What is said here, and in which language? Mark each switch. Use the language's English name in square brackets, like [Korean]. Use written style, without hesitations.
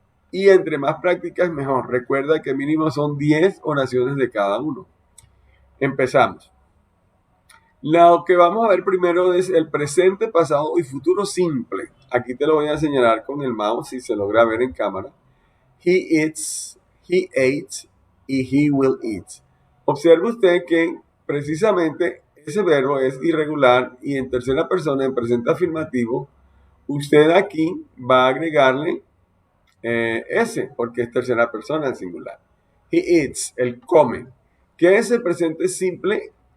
[Spanish] Y entre más prácticas, mejor. Recuerda que mínimo son 10 oraciones de cada uno. Empezamos. Lo que vamos a ver primero es el presente, pasado y futuro simple. Aquí te lo voy a señalar con el mouse si se logra ver en cámara. [English] He eats, he ate y he will eat. [Spanish] Observe usted que precisamente ese verbo es irregular y en tercera persona, en presente afirmativo, usted aquí va a agregarle ese, porque es tercera persona en singular. [English] He eats, [Spanish] él come. ¿Qué es el presente simple?